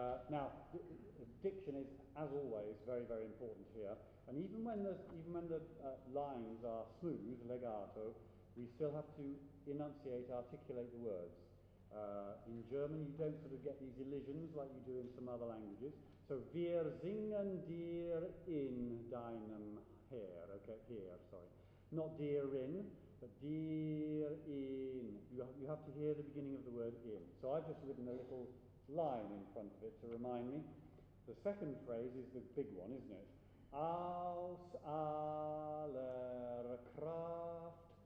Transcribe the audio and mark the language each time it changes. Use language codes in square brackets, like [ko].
[en] Now, diction is, as always, very, very important here. And even when the lines are smooth, legato, we still have to enunciate, articulate the words. In German, you don't sort of get these elisions like you do in some other languages. [de] So, wir singen dir in deinem Heer. [en] Okay, here, sorry. Not dear in, but dear in. You have to hear the beginning of the word in. So I've just written a little line in front of it to remind me. The second phrase is the big one, isn't it? [de] Aus aller Kraft